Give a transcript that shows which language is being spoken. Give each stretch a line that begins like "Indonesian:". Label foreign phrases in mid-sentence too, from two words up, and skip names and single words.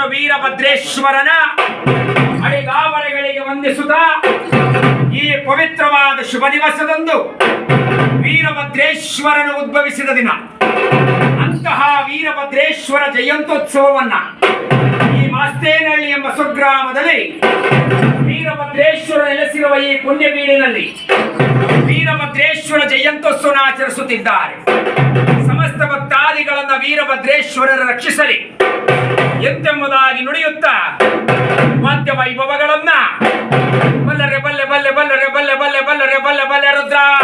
Kannada: ವೀರಭದ್ರೇಶ್ವರನ ಅಡಿಗಾವರೆಗಳಿಗೆ ವಂದಿಸುತ್ತ ಈ ಪವಿತ್ರವಾದ ಶುಭ ದಿವಸದಂದು ವೀರಭದ್ರೇಶ್ವರನು ಉದ್ಭವಿಸಿದ ದಿನ ಅಂತಹ ವೀರಭದ್ರೇಶ್ವರ ಜಯಂತ್ಯೋತ್ಸವವನ್ನ ಈ ಮಾಸ್ತೇನಹಳ್ಳಿ ಎಂಬ ಸ್ವಗ್ರಾಮದಲ್ಲಿ ವೀರಭದ್ರೇಶ್ವರ ನೆಲೆಸಿರುವ ಈ ಪುಣ್ಯಬೀಡಿನಲ್ಲಿ ವೀರಭದ್ರೇಶ್ವರ ಜಯಂತ್ಯೋತ್ಸವನ ಆಚರಿಸುತ್ತಿದ್ದಾರೆ. ಸಮಸ್ತ ಭಕ್ತಾದಿಗಳನ್ನ ವೀರಭದ್ರೇಶ್ವರರ ರಕ್ಷಿಸಲಿ ಎಂತೆಂಬುದಾಗಿ ನುಡಿಯುತ್ತಾ ವಾದ್ಯ ವೈಭವಗಳನ್ನ ಬಲ್ಲರೆ ಬಲ್ಲೆ ಬಲ್ಲೆ ಬಲ್ಲರೆ ಬಲ್ಲೆ ಬಲ್ಲೆ ಬಲ್ಲರೆ ಬಲ್ಲೆ ಬಲ್ಲೆ ರುದ್ರ